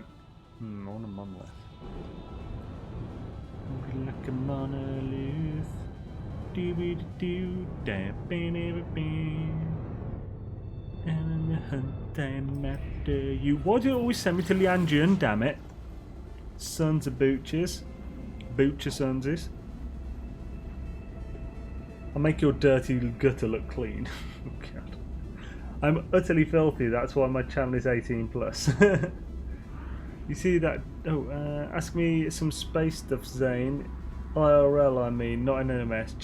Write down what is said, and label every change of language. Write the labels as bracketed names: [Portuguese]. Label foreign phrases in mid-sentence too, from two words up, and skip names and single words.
[English] I want a monolith. Like a monolith. Do-be-do-do. And the hunt I'm after you. Why do you always send me to Lianjian, damn it? Sons of booches. Boocher sonses. I'll make your dirty gutter look clean. Oh, God. I'm utterly filthy, that's why my channel is 18 plus. You see that? Oh, ask me some space stuff, Xaine. IRL, I mean, not an NMS.